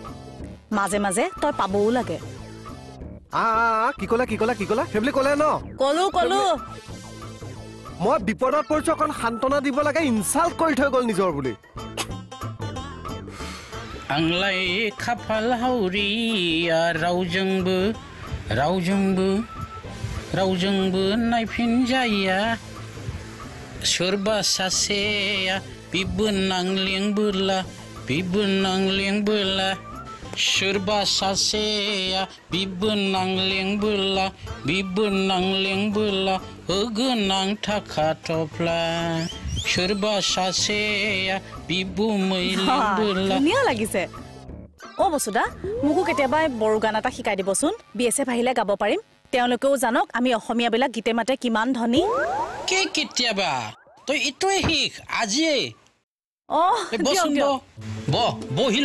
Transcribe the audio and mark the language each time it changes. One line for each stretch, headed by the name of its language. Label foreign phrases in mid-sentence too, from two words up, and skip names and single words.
Assamese: মাজে মাজে তই পাবও লাগে কি কলা সেইবুলি ক'লে ন কলো মই বিপদত পৰিছো অকণ সান্তনা দিব লাগে ইনচাল্ট কৰি থৈ গ'ল নিজৰ বুলি
Bodo: আংলাই খাফাল হাউৰিয়া रावजोंबो नायफिनजाया सोरबा सासेया बिबो नांलेंबोला सोरबा सासेया बिबो नांलेंबोला होगोनां थाखा थफ्ला सोरबा सासेया बिबो मैलेंबोला
Assamese: ধুনীয়া লাগিছে ও বসুদা মুকু কেতিয়াবা বড়ো গান এটা শিকাই দিবচোন বিএসএফ আহিলে গাব পাৰিম তেওঁলোকেও জানক আমি অসমীয়া বেলা গীতে মাতে কিমান ধনী কে কেতিয়াবা তই ইটোই শিক আজিয়ে বসুন বহিল